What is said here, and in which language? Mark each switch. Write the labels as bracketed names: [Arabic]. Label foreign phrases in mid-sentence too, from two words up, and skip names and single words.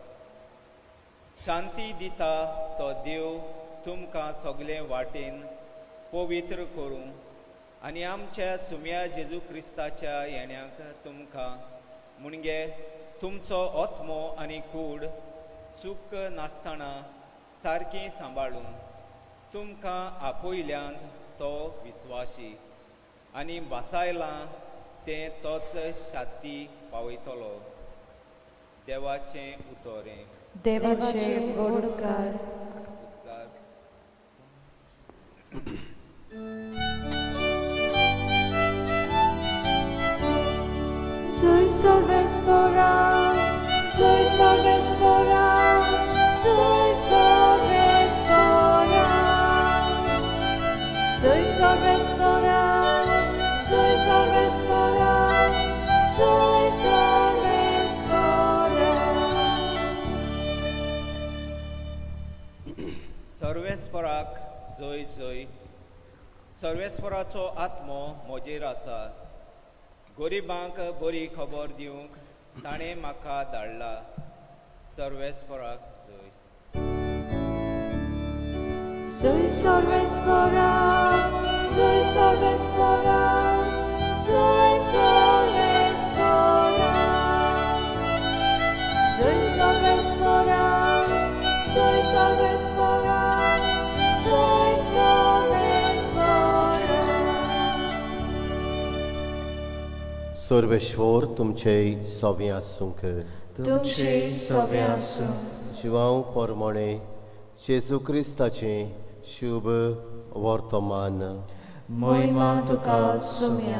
[Konkani] शांती दिता तो देव तुमकां सगले वाटेन पवित्र करूं आनी आमच्या सुम्या जेजू क्रिस्ताच्या येण्याक तुमकां म्हणजे तुमचो आत्मो आनी कूड चूक नासतना सारकी सांबाळून तुमकां आपयल्यान तो विस्वासी आनी बासायलां तें तोच शाती पावयतलो. देवाचें उतोरें. देवाचे होडकार. Soy Sorvespora, soy Sorvespora, soy Sorvespora, soy Sorvespora, soy Sorvespora, soy Sorvespora. सर्वेस्पराक जय जय. सर्वेस्पराचो आत्मो म्हजेर आसा. गरिबांक बरी खबर दिवंक ताणें म्हाका धाडला. सर्वेस्पराक जय. Soy Sorvespora, soy Sorvespora, soy Sorvespora, soy Sorvespora, soy Sorvespora, soy Sorvespora. सर्वेश्वर तुमचे सव्या आसूंक. तुमचे सव्या आसूं. जिवांव परमणे जेजू क्रिस्ताचें शुभ वर्तमान. महिमा तुका सुम्या.